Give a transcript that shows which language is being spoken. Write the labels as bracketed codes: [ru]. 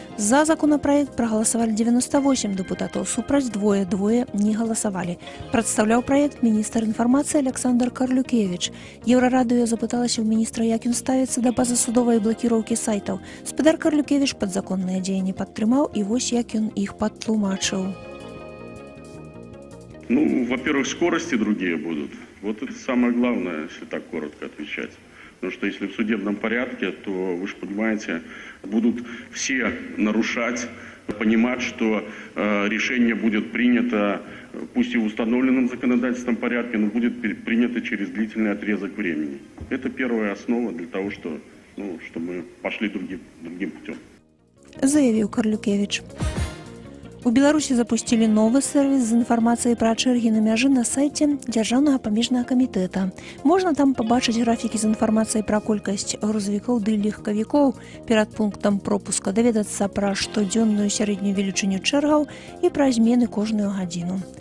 [be] За законапраект прагаласавалі 98 дэпутатаў, супраць двое не галасавалі. Прадстаўляў праект міністр інфармацыі Александр Карлюкевіч. Еўрарадыё запыталася ў міністра, як ён ставіцца да пазасудовай блакіроўкі сайтаў. Спадар Карлюкевіч падзаконныя дзеянні падтрымаў, і вось як ён іх падтлумачыў. [ru] Ну, во-первых, скорости другие будут. Вот это самое главное, если так коротко отвечать. Потому что если в судебном порядке, то, вы же понимаете, будут все нарушать, понимать, что решение будет принято, пусть и в установленном законодательством порядке, но будет принято через длительный отрезок времени. Это первая основа для того, что мы пошли другим путем. Заявил Карлюкевич. [be] У Беларусі запусцілі новы сервіс з інфармацыяй пра чэргі на мяжы на сайце Дзяржаўнага памежнага камітэта. Можна там пабачыць графікі з інфармацыяй пра колькасць грузавікоў ды легкавікоў, перад пунктам пропуска даведацца пра штодзённую сярэднюю велічыню чэргаў і пра змены кожную гадзіну.